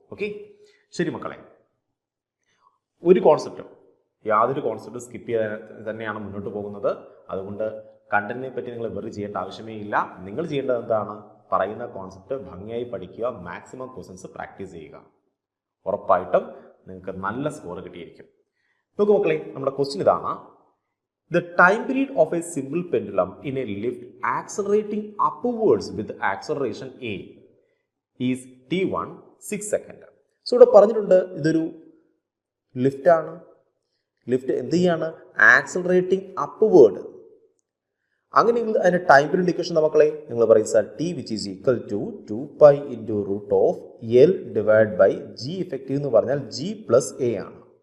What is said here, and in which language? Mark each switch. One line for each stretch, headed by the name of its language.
Malayalam: Okay, ശരി മക്കളെ. ഒരു കോൺസെപ്റ്റും യാതൊരു കോൺസെപ്റ്റും സ്കിപ്പ് ചെയ്യാൻ തന്നെയാണ് മുന്നോട്ട് പോകുന്നത്. അതുകൊണ്ട് കണ്ടന്റിനെ പറ്റി നിങ്ങൾ വെറി ചെയ്യേണ്ട ആവശ്യമേ ഇല്ല. നിങ്ങൾ ചെയ്യേണ്ടത് എന്താണ്? പറയുന്ന കോൺസെപ്റ്റ് ഭംഗിയായി പഠിക്കുക, മാക്സിമം ക്വസ്റ്റ്യൻസ് പ്രാക്ടീസ് ചെയ്യുക. ഉറപ്പായിട്ടും നിങ്ങൾക്ക് നല്ല സ്കോർ കിട്ടിയിരിക്കും. നോക്കൂ മക്കളെ, നമ്മുടെ ക്വസ്റ്റ്യൻ ഇതാണ്.
English: The time period of a simple pendulum in a lift accelerating upwards with acceleration A is T1 6 seconds.
Malayalam: So ഇവിടെ പറഞ്ഞിട്ടുണ്ട് ഇതൊരു ലിഫ്റ്റ് ആണ്. ലിഫ്റ്റ് എന്ത് ചെയ്യാണ്? Accelerating upward. അങ്ങനെയെങ്കിൽ അതിന്റെ ടൈം പീരീഡ് ഇക്വേഷൻ മക്കളെ നിങ്ങൾ പറയുക T which is equal to 2 pi into root of L divide by G effective എന്ന് പറഞ്ഞാൽ ജി പ്ലസ് എ ആണ്.